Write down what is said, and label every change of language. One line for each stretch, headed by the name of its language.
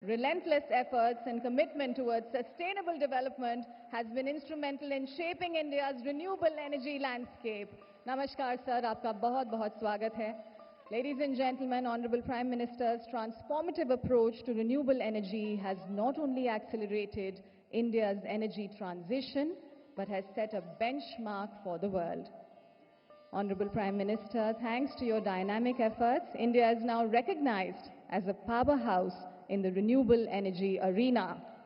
English: Relentless efforts and commitment towards sustainable development has been instrumental in shaping India's renewable energy landscape.
Hindi: Namaskar sir, आपका बहुत-बहुत स्वागत है.
English: Ladies and gentlemen, Honorable Prime Minister's transformative approach to renewable energy has not only accelerated India's energy transition, but has set a benchmark for the world. Honorable Prime Minister, thanks to your dynamic efforts, India is now recognized as a powerhouse in the renewable energy arena.